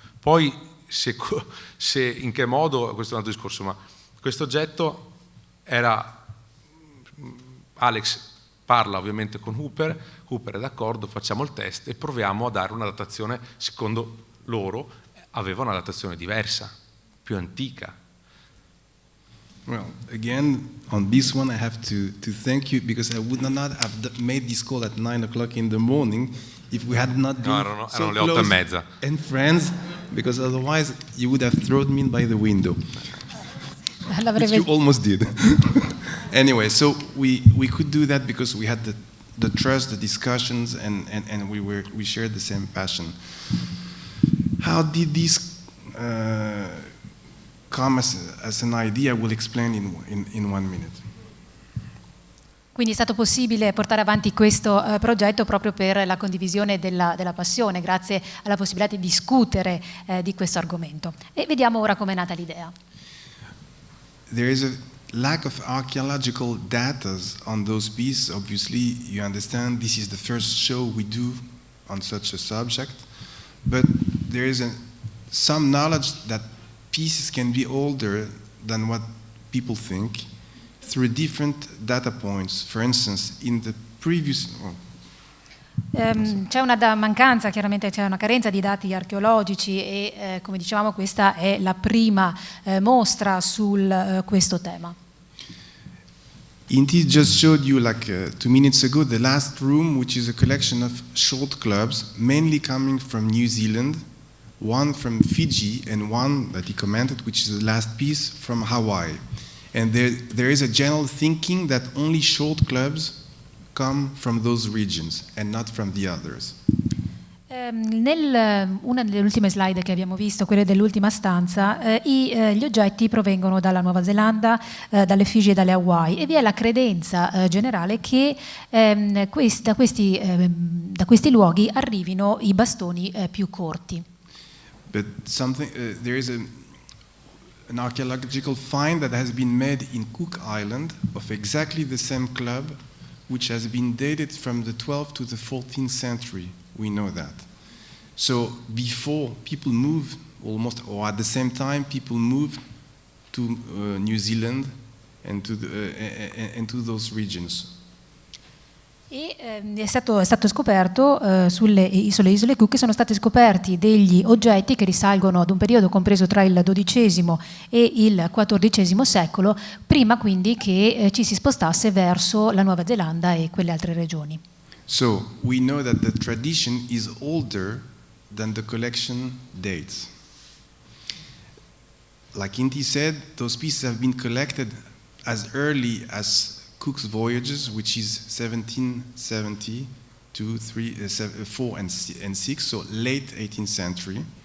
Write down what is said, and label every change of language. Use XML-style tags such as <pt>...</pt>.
<it>Poi se in che modo, questo è un altro discorso, ma questo oggetto era, Alex parla ovviamente con Hooper è d'accordo, facciamo il test e proviamo a dare una datazione, secondo loro aveva una datazione diversa, più antica.</it> <en>Well, again, on this one I have to thank you, because I would not have made this call at 9 o'clock in the morning if we had not been</en> <it>erano</it> <en>so le close 8:30. and friends, because otherwise you would have thrown me by the window. Which you almost did. Anyway, so we could do that because we had the trust, the discussions, and we shared the same passion. How did this come as an idea? I will explain in 1 minute.</en> <it>Quindi è stato possibile portare avanti questo progetto proprio per la condivisione della passione, grazie alla possibilità di discutere di questo argomento. E vediamo ora com'è nata l'idea.</it> <en>There is a lack of archaeological data on those pieces. Obviously, you understand this is the first show we do on such a subject, but there is some knowledge that pieces can be older than what people think through different data points. For instance, in the previous...</en> <it>C'è una mancanza, chiaramente c'è una carenza di dati archeologici e come dicevamo questa è la prima mostra su questo tema.</it> <en>Inti just showed you 2 minutes ago the last room, which is a collection of short clubs, mainly coming from New Zealand, one from Fiji and one that he commented, which is the last piece, from Hawaii. And there is a general thinking that only short clubs come from those regions and not from the others.</en> <it>Una delle ultime slide che abbiamo visto, quelle dell'ultima stanza, gli oggetti provengono dalla Nuova Zelanda, dalle Figi e dalle Hawaii, e vi è la credenza generale che da questi luoghi arrivino i bastoni più corti.</it> <en>But there is an archaeological find that has been made in Cook Island of exactly the same club, which has been dated from the 12th to the 14th century. We know that. So before people moved, almost or at the same time, people moved to New Zealand and to those regions.</en> <it>E è stato scoperto sulle isole Cook sono stati scoperti degli oggetti che risalgono ad un periodo compreso tra il XII e il XIV secolo, prima quindi che ci si spostasse verso la Nuova Zelanda e quelle altre regioni.</it> <en>So we know that the tradition is older than the collection dates. Like Inti said, those pieces have been collected as early as Cook's voyages, which is 1770 to 4 and 6, so late 18th century.</en>